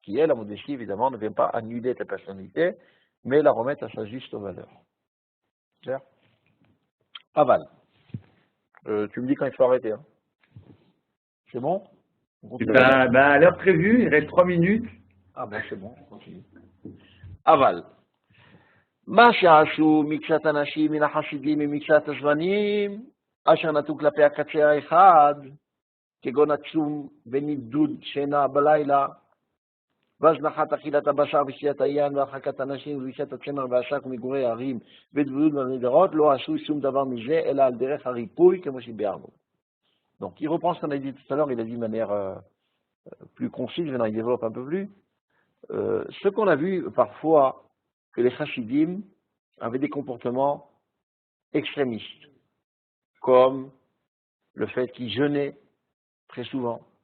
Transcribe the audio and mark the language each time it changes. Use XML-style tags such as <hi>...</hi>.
<fr>Qui est la modestie, évidemment, ne vient pas annuler ta personnalité, mais la remettre à sa juste valeur. Clair? Aval. Tu me dis quand il faut arrêter. Hein. C'est bon? À l'heure prévue, il reste 3 minutes. Ah bon, c'est bon, on continue. Aval.</fr> <he>מה שעשו מקצת אנשים מן החסידים ממקצת הזמנים, אשר נטו כלפי הקצה האחד, כגון עצום ונידוד שינה בלילה, והזנחת אכילת הבשר ושתיית היין והרחקת אנשים ולבישת הצמר והשק ומגורי הערים ודביות במדרות, לא עשו שום דבר מזה, אלא על דרך הריפוי כמו שביארנו.</he> <fr>Donc il reprend ce qu'on a dit tout à l'heure, il a dit de manière plus concise, maintenant il développe un peu plus. Ce qu'on a vu parfois, que les chassidim avaient des comportements extrémistes, comme le fait qu'ils jeûnaient très souvent,</fr>